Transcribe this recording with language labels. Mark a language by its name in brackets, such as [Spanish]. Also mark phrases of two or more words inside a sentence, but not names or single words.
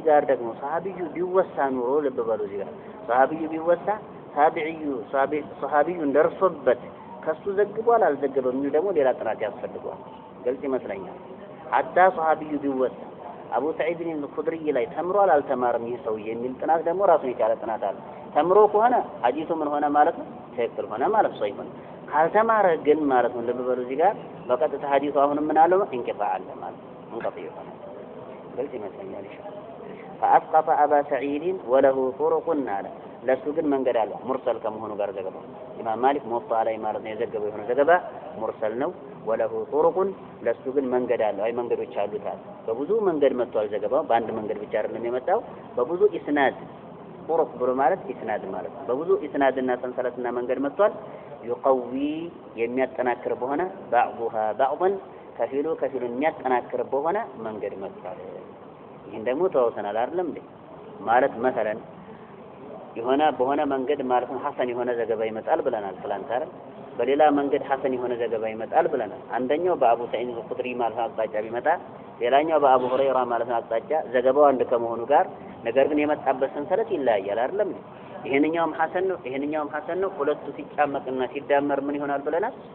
[Amharic] ጋር ደግሞ ሷሃቢዩ ቢወሳ ኑሮ ልብ በሉ እዚህ ጋር ሷሃቢዩ ቢወሳ ታቢዒዩ ሷሃቢዩ እንደርሶበት ከሱ ዘግቧል አልዘገበም የሚል ደግሞ ሌላ ጥናት ያስፈልገዋል ግልጽ ይመስለኛል ሐታ ሷሃቢዩ ቢወሳ አቡ ሰዒድ الخدري ላይ ተምሯል አልተማረም ይህ ሰው የሚል ጥናት ደግሞ ራሱን የቻለ ጥናት አለ ተምሮ ከሆነ ሐዲሱ ምን ሆነ ማለት ነው ትክክል ሆነ ማለት ነው ይሆን ካልተማረ ግን ማለት ነው ልብ በሉ እዚህ ጋር በቀጥታ ሐዲሱ አሁን ምን አለው እንቅፋዕ አለ ማለት እንቅፋዕ ይሆናል ግልጽ ይመስለኛል [Arabic] إن شاء الله فأسقط أبا سعيد وله طرق على [Amharic] ለሱ ግን መንገድ አለ ሙርሰል ከመሆኑ ጋር ዘገባው ኢማም ማሊክ ሙወጣ ላይ ማለት ነው የዘገበው የሆነ ዘገባ ሙርሰል ነው [Arabic] وله طرق [Amharic] ለሱ ግን መንገድ አለ አይ መንገዶች አሉት በብዙ መንገድ መጥቷል ዘገባው በአንድ መንገድ ብቻ አይደለም የመጣው በብዙ ኢስናድ طرق ብሎ ማለት ኢስናድ ማለት በብዙ ኢስናድና ሰንሰለትና መንገድ መጥቷል يقوي የሚያጠናክር በሆነ [Arabic] بعضها بعضا [Amharic] ከፊሉ የሚያጠናክር በሆነ መንገድ መጥቷል ይሄን ደግሞ ተወሰናል አይደለም እንዴ ማለት مثلا የሆነ በሆነ መንገድ ማለት ነው ሐሰን የሆነ ዘገባ ይመጣል ብለናል ትላንት አይደል በሌላ መንገድ ሐሰን የሆነ ዘገባ ይመጣል ብለናል አንደኛው በአቡ ሰዒድ الخدري ማለት አቅጣጫ ቢመጣ ሌላኛው በአቡ ሁረይራ ማለት አቅጣጫ ዘገባው አንድ ከመሆኑ ጋር ነገር ግን የመጣበት ሰንሰለት ይለያያል አይደለም ይሄንኛውም ሐሰን ነው ሁለቱ ሲጫመቅና ሲዳመር ምን ይሆናል ብለናል